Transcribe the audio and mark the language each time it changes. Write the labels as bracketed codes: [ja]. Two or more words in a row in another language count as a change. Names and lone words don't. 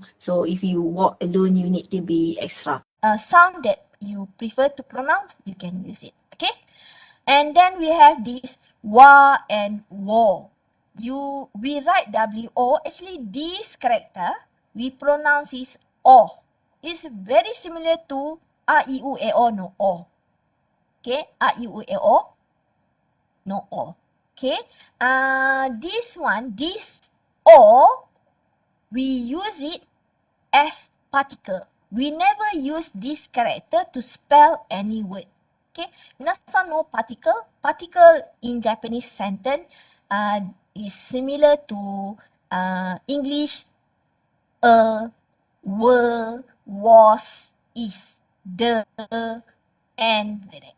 [en] So if you walk alone, you need to be extra. Sound that you prefer to pronounce, you can use it. Okay? And then we have this wa and wo. We write W-O. Actually, this character, we pronounce is O. It's very similar to A-I-U-E-O, no O. Okay? A-I-U-E-O, no O. Okay? This one, this O, we use it as particle. We never use this character to spell any word. Okay, minasan know particle. Particle in Japanese sentence is similar to English were, was, is, the, and like that.